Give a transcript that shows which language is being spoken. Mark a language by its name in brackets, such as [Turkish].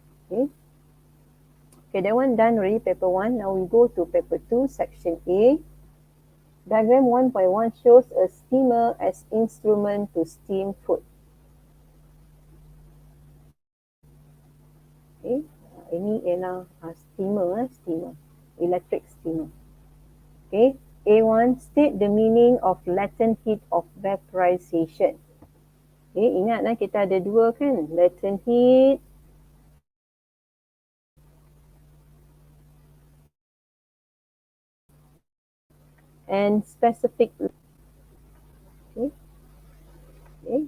[English] Okay. Okay, that one done already, paper 1. Now we go to paper 2, section A. Diagram 1.1 shows a steamer as instrument to steam food. [Malay] Okay, ini ialah steamer, electric steamer. [English] Okay, A1, state the meaning of latent heat of vaporization. [Malay] Okay, ingat kita ada dua kan, latent heat and specific. Okay. Okay.